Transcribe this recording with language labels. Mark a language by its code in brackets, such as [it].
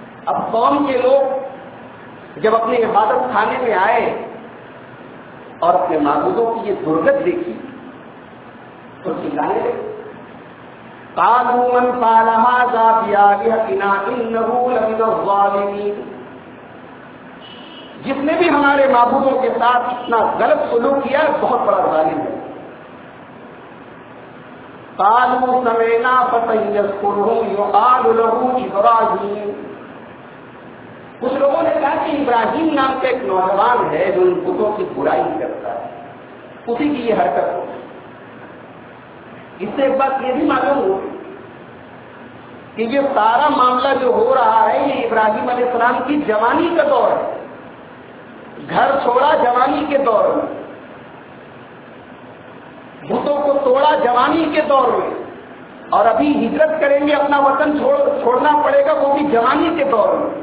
[ur] اب قوم کے لوگ جب اپنے عبادت خانے میں آئے اور اپنے معبودوں کی یہ درگت دیکھی تو چلانے لگے, [ar] قالوا من فعل هذا بآلهتنا إنه لمن الظالمين. [ur] جس نے بھی ہمارے معبودوں کے ساتھ اتنا غلط سلوک کیا بہت بڑا ظالم ہے. [ar] قالوا سمعنا فتن يذكرهم يقال له إبراهيم. [ur] کچھ لوگوں نے کہا کہ ابراہیم نام کا ایک نوجوان ہے جو ان بتوں کی برائی کرتا ہے, اسی کی یہ حرکت ہو. اس سے ایک بات یہ بھی معلوم ہو کہ یہ سارا معاملہ جو ہو رہا ہے یہ ابراہیم علیہ السلام کی جوانی کا دور ہے, گھر چھوڑا جوانی کے دور میں, بتوں کو توڑا جوانی کے دور میں, اور ابھی ہجرت کریں گے, اپنا وطن چھوڑنا پڑے گا وہ بھی جوانی کے دور میں.